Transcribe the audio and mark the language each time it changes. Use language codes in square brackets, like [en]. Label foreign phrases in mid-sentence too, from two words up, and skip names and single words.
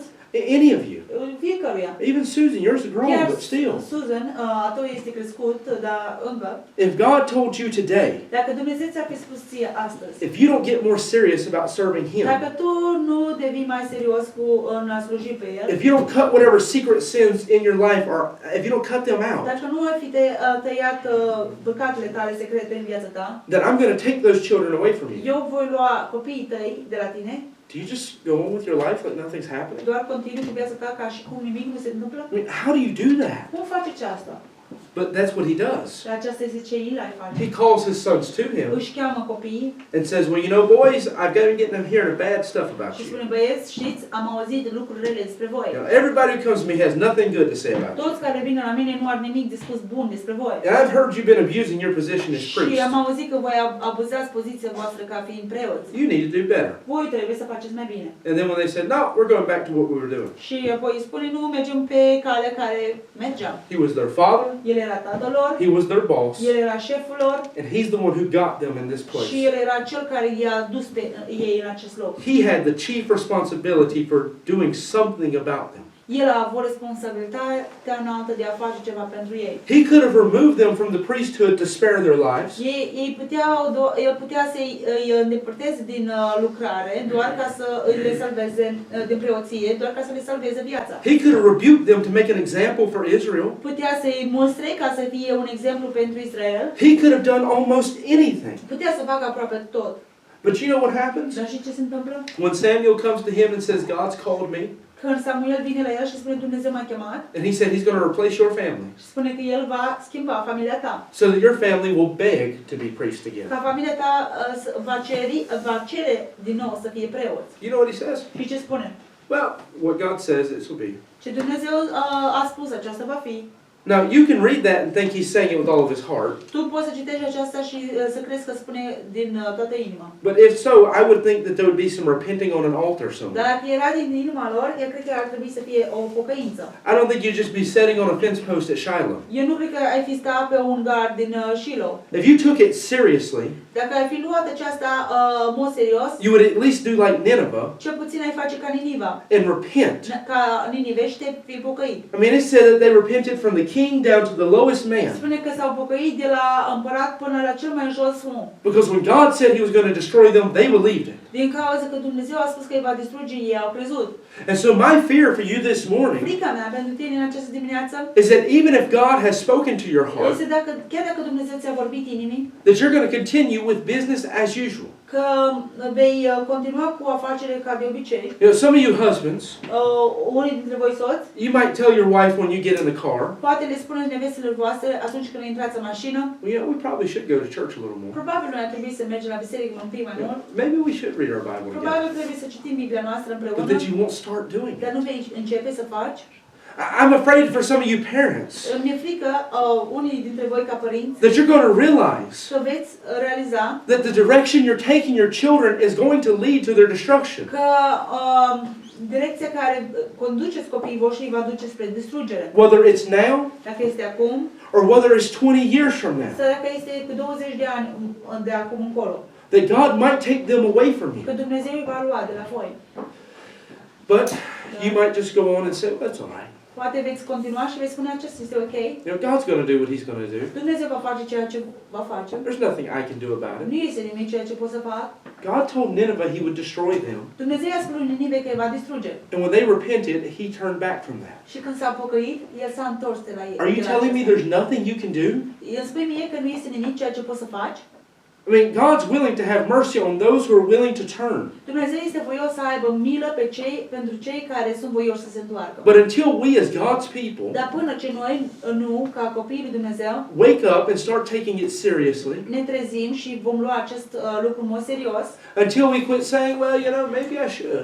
[en] any of you, [ro] fiecăruia. [en] even Susan, yours are grown, [ro] Chiar [en] but still. [ro] Susan, a tău este crescut, dar încă. [en] If God told you today, [ro] Dacă Dumnezeu ți-ar fi spus ție astăzi, [en] if you don't get more serious about serving Him, [ro] dacă tu nu devii mai serios în a sluji pe El, [en] if you don't cut whatever secret sins in your life, or if you don't cut them out, [ro] dacă nu ai fi tăiat păcatele tale secrete în viața ta, [en] then I'm going to take those children away from you. [ro] eu voi lua copiii tăi de la tine. [en] Do you just go on with your life like nothing's happening? [ro] Doar continui cu viața ta ca și cum nimic nu se întâmplă? [en] I mean, how do you do that? [ro] Cum faci aceasta? [en] But that's what he does. [ro] Și aceasta este ce Eli face. [en] He calls his sons to him [ro] Își cheamă copiii [en] and says, well, you know, boys, I've got to get them hearing bad stuff about [ro] și [en] you. [ro] spune, băieți, știți, am auzit lucruri rele despre voi. [en] You know, everybody who comes to me has nothing good to say about you. [ro] Toți care vin la mine nu au nimic de spus bun despre voi. [en] And I've heard you've been abusing your position as [ro] Și [en] priest. [ro] am auzit că voi abuzați poziția voastră ca fiind preoți. [en] You need to do better. [ro] Voi trebuie să faceți mai bine. [en] And then when they said, no, we're going back to what we were doing. [ro] Și apoi îi spune, nu, mergem pe calea care mergeam. [en] He was their father. [ro] El era tatăl lor, [en] He was their boss. [ro] el era șeful lor [en] And he's the one who got them in this [ro] și [en] place. [ro] el era cel care i-a dus pe ei în acest loc. [en] He had the chief responsibility for doing something about them. [ro] El a avut responsabilitatea înaltă de a face ceva pentru ei. [en] He could have removed them from the priesthood to spare their lives. [ro] El putea să-i îndepărteze din lucrare doar ca să le salveze din preoție, doar ca să le salveze viața. [en] He could have rebuked them to make an example for Israel. [ro] Putea să-i mustre ca să fie un exemplu pentru Israel. [en] He could have done almost anything. [ro] Putea să facă aproape tot. [en] But you know what happens? [ro] Dar și ce se întâmplă? [en] When Samuel comes to him and says, God's called me, [ro] Când Samuel vine la el și spune Dumnezeu m-a chemat [en] and he said he's going to replace your family [ro] și spune că el va schimba familia ta. [en] so that your family will beg to be priests again. [ro] Ca familia ta va cere din nou să fie preoți. [en] You know what he says? [ro] Și ce spune? [en] Well, what God says, it will be. [ro] Ce Dumnezeu a spus, aceasta va fi. [en] Now, you can read that and think he's saying it with all of his heart. [ro] Tu poți să citești aceasta și să crezi că spune din toată inima. [en] But if so, I would think that there would be some repenting on an altar somewhere. [ro] Dar dacă era din inima lor, eu cred că ar trebui să fie o pocăință. [en] I don't think you'd just be sitting on a fence post at Shiloh. [ro] Eu nu cred că ai fi stat pe un gard din Shiloh. [en] If you took it seriously, [ro] Dacă ai fi luat aceasta în mod serios, [en] you would at least do like Nineveh [ro] cel puțin ai face ca Niniva. [en] and repent. [ro] Ca Ninive și te fi pocăit. [en] I mean, it said that they repented from the king down to the lowest man. [ro] Spune că s-au pocăit de la împărat până la cel mai jos om. [en] Because when God said he was going to destroy them, they believed it. [ro] Din cauza că Dumnezeu a spus că îi va distruge, ei au crezut. [en] And so my fear for you this morning [ro] Frica mea pentru tine în această dimineață [en] is that even if God has spoken to your heart, [ro] este chiar dacă Dumnezeu ți-a vorbit inimii, [en] that you're going to continue with business as usual. [ro] că vei continua cu afacerea ca de obicei. [en] You know, some of you husbands, [ro] Unii dintre voi soți, [en] you might tell your wife when you get in the car, [ro] poate le spuneți nevestelor voastre atunci când intrați în mașină, [en] well, you know, we probably should go to church a little more. [ro] probabil noi ar trebui să mergem la biserică un pic mai mult. [en] Maybe we should read our Bible together. [ro] Probabil trebuie să citim Biblia noastră [en] But [ro] împreună, [en] that you won't start doing [ro] dar [en] it. [ro] nu vei începe să faci. [en] I'm afraid for some of you parents [ro] Mi-e frică, unii dintre voi ca părinți, [en] that you're going to realize [ro] că veți realiza [en] that the direction you're taking your children is going to lead to their destruction. [ro] că direcția care conduceți copiii voștri îi va duce spre distrugere. [en] Whether it's now [ro] Dacă este acum, [en] or whether it's 20 years from now. [ro] sau dacă este cu 20 de ani de acum încolo. [en] That God might take them away from you. [ro] Că Dumnezeu îi va lua de la voi. [en] But you might just go on and say, well, that's all right. [ro] Poate veți continua și veți spune acesta este ok. [en] You know, God's going to do what He's going to do. [ro] Dumnezeu va face ceea ce va face. [en] There's nothing I can do about it. [ro] Nu este nimic ceea ce pot să fac. [en] God told Nineveh He would destroy them. [ro] Dumnezeu i-a spus lui Ninive că îi va distruge. [en] And when they repented, He turned back from that. [ro] Și când s-a pocăit, el s-a întors de la ei. [en] Are you telling me there's nothing you can do? [ro] El spune mie că nu este nimic ceea ce poți să faci. [en] I mean, God's willing to have mercy on those who are willing to turn. [ro] Dumnezeu este voios să aibă milă pentru cei care sunt voioși să se întoarcă. [en] But until we as God's people [ro] Dar până ce noi nu, ca copiii lui Dumnezeu, [en] wake up and start taking it seriously, [ro] ne trezim și vom lua acest lucru în mod serios, [en] until we quit saying, well, you know, maybe I should,